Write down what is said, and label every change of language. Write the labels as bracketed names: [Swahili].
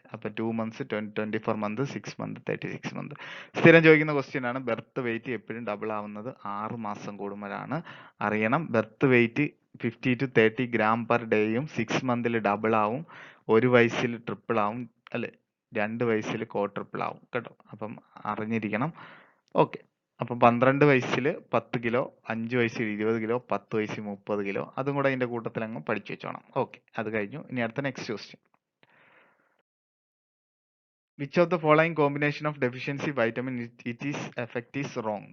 [English] അപ്പൊ 2 months, 24 months, 6 months, 36 months. [Malayalam] സ്ഥിരം ചോദിക്കുന്ന ക്വസ്റ്റ്യൻ ആണ്. ബർത്ത് വെയിറ്റ് എപ്പോഴും ഡബിൾ ആവുന്നത് 6 മാസം കൂടുമ്പോഴാണ്. അറിയണം. Birth wait 50 to 30 gram per ഡേയും 6 മന്തിൽ double ആവും, 1 വയസ്സിൽ ട്രിപ്പിൾ ആവും അല്ലെ, 2 വയസ്സിൽ ക്വാഡ്രപ്പിൾ ആവും കേട്ടോ. അപ്പം അറിഞ്ഞിരിക്കണം. ഓക്കെ. അപ്പം 12 വയസ്സിൽ 10 കിലോ, 5 വയസ്സിൽ 20 കിലോ, 10 വയസ്സിൽ 30 കിലോ, അതും കൂടെ അതിന്റെ കൂട്ടത്തിൽ അങ്ങ് പഠിച്ചു വെച്ചോണം. ഓക്കെ, അത് കഴിഞ്ഞു. ഇനി അടുത്ത next question. [English] Which of the following combination of deficiency vitamin it is effect is wrong?